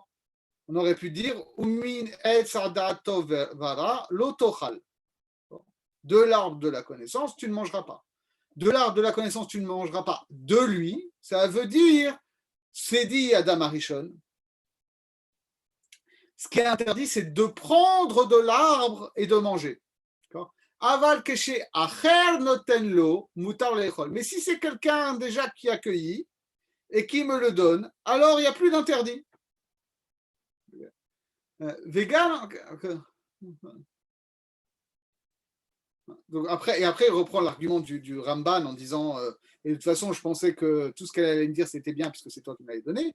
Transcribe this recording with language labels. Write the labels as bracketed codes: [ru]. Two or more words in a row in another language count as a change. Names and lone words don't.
[fr] On aurait pu dire, de l'arbre de la connaissance, tu ne mangeras pas. De l'arbre de la connaissance, tu ne mangeras pas de lui, ça veut dire, c'est dit Adam Harishon, ce qui est interdit, c'est de prendre de l'arbre et de manger. [he] אבל כשאחר נותן לו מותר לאכול. [fr] Mais si c'est quelqu'un déjà qui accueillit et qui me le donne, alors il n'y a plus d'interdit. Vegan. Donc après, il reprend l'argument du Ramban en disant et de toute façon, je pensais que tout ce qu'elle allait me dire, c'était bien puisque c'est toi qui m'avais donné.